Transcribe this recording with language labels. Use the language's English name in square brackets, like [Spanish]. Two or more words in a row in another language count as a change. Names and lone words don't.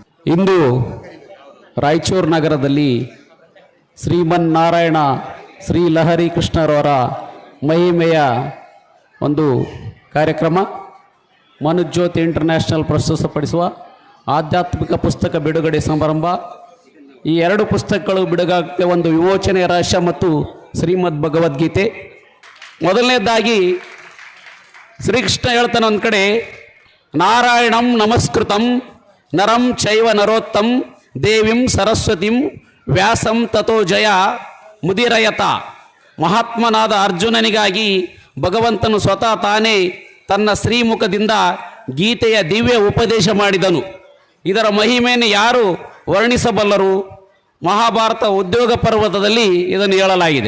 [Kannada] ಇಂದು ರಾಯಚೂರು ನಗರದಲ್ಲಿ ಶ್ರೀಮನ್ನಾರಾಯಣ ಶ್ರೀ ಲಹರಿ ಕೃಷ್ಣರವರ ಮಹಿಮೆಯ ಒಂದು ಕಾರ್ಯಕ್ರಮ, ಮನುಜ್ಯೋತಿ ಇಂಟರ್ನ್ಯಾಷನಲ್ ಪ್ರಸ್ತುತಪಡಿಸುವ ಆಧ್ಯಾತ್ಮಿಕ ಪುಸ್ತಕ ಬಿಡುಗಡೆ ಸಮಾರಂಭ. ಈ 2 ಪುಸ್ತಕಗಳು ಬಿಡುಗಡೆ, ಒಂದು ವಿಮೋಚನೆಯ ರಹಸ್ಯ ಮತ್ತು ಶ್ರೀಮದ್ ಭಗವದ್ಗೀತೆ. ಮೊದಲನೇದಾಗಿ ಶ್ರೀಕೃಷ್ಣ ಹೇಳ್ತಾನೆ ಒಂದು ಕಡೆ, [Sanskrit] ನಾರಾಯಣಂ ನಮಸ್ಕೃತಂ ನರಂ ಚೈವ ನರೋತ್ತಂ ದೇವಿಂ ಸರಸ್ವತಿಂ ವ್ಯಾಸಂ ತಥೋ ಜಯ ಮುದಿರಯತ. [Kannada] ಮಹಾತ್ಮನಾದ ಅರ್ಜುನನಿಗಾಗಿ ಭಗವಂತನು ಸ್ವತಃ ತಾನೇ ತನ್ನ ಶ್ರೀಮುಖದಿಂದ ಗೀತೆಯ ದಿವ್ಯ ಉಪದೇಶ ಮಾಡಿದನು. ಇದರ ಮಹಿಮೆಯನ್ನು ಯಾರು ವರ್ಣಿಸಬಲ್ಲರು? ಮಹಾಭಾರತ ಉದ್ಯೋಗ ಪರ್ವತದಲ್ಲಿ ಇದನ್ನು ಹೇಳಲಾಗಿದೆ.